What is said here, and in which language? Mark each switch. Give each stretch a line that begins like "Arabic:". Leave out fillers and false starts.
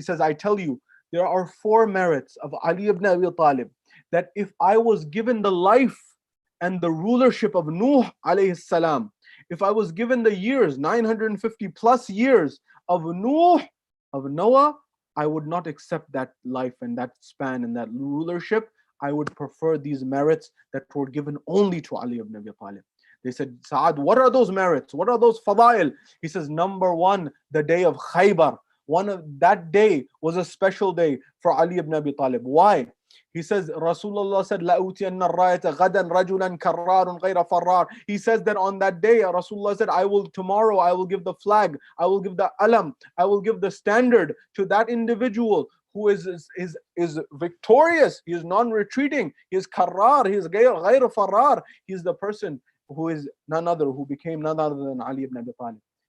English: He says, I tell you, there are 4 merits of Ali ibn Abi Talib that if I was given the life and the rulership of Nuh alayhi salam, if I was given the years, 950 plus years of Noah, I would not accept that life and that span and that rulership. I would prefer these merits that were given only to Ali ibn Abi Talib. They said, Sa'ad, what are those merits? What are those fadail? He says, number 1, the day of Khaybar. That day was a special day for Ali ibn Abi Talib. Why?
Arabic: He says, Rasulullah said, لَأُوتِيَنَّ الرَّايَةَ غَدًا رَجُلًا كَرَّارٌ غَيْرَ فَرَّارٌ.
English: He says that on that day, Rasulullah said, tomorrow I will give the flag, I will give the alam, I will give the standard to that individual who is victorious, he is non-retreating, he is karrar, he is
Arabic: غير فرار.
English: He is the person who is none other, who became none other than Ali ibn Abi Talib.